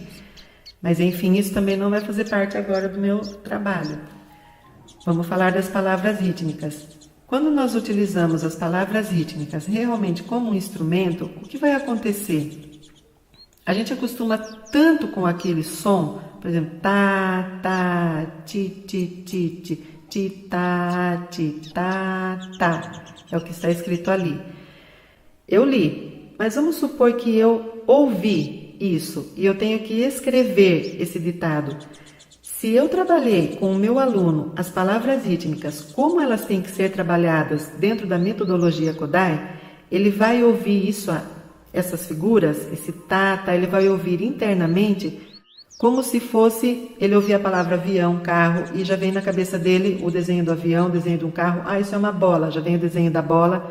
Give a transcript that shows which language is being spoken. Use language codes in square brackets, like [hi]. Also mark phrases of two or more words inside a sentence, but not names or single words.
[pt] Mas enfim, isso também não vai fazer parte agora do meu trabalho. Vamos falar das palavras rítmicas. Quando nós utilizamos as palavras rítmicas realmente como um instrumento, o que vai acontecer? A gente acostuma tanto com aquele som, por exemplo, tá, tá, ti, ti, ti, ti, ti, tá, ti, tá, tá. É o que está escrito ali. Eu li, mas vamos supor que eu ouvi isso e eu tenho que escrever esse ditado. Se eu trabalhei com o meu aluno as palavras rítmicas, como elas têm que ser trabalhadas dentro da metodologia Kodály, ele vai ouvir isso, essas figuras, esse tá, ele vai ouvir internamente como se fosse ele ouvir a palavra avião, carro, e já vem na cabeça dele o desenho do avião, o desenho de um carro, isso é uma bola, já vem o desenho da bola.